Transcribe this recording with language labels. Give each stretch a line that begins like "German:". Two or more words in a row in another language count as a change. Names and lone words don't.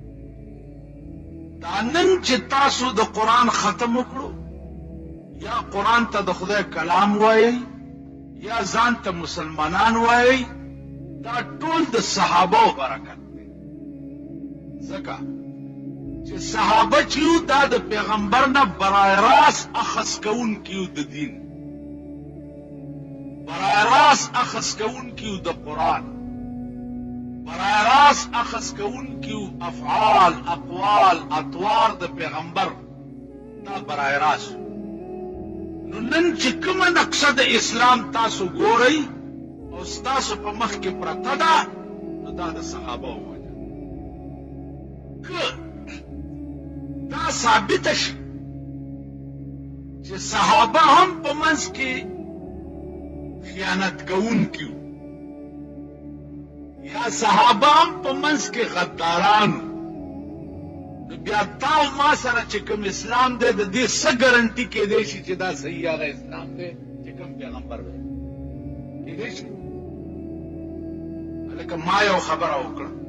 Pashto: دا نن چې تاسو د قرآن ختم وکړو یا قرآن ته د خدای کلام وایي یا ځان ته مسلمانان وایي دا ټول د صحابه برکت دی ځکه چې صحابه چې یو دا د پیغمبر نه
Persian: برای راست
Pashto: اخذ کوونکي یو د دین
Persian: برای راست
Pashto: اخذ کوونکي یو د قرآن
Persian: برای راست
Pashto: اخذ کوونکي یو افعال اقوال اطوار د پیغمبر دا
Persian: برای راست
Pashto: نو نن چې کومه نقشه د اسلام تاسو ګورئ او ستاسو په مخ کې پرته ده نو دا د صحابه وجه که دا ثابته شي چې صحابه هم په منځ کې خیانت کوونکي وو یا صحابه هم په منځ کې غداران بیا تا ما سره چې کوم اسلام دی د دې څه ګارنټي کېدی شي چې دا صحیح هغه اسلام دی چې کوم پیغمبر دی کېدی شي لکه ما یو خبره وکړه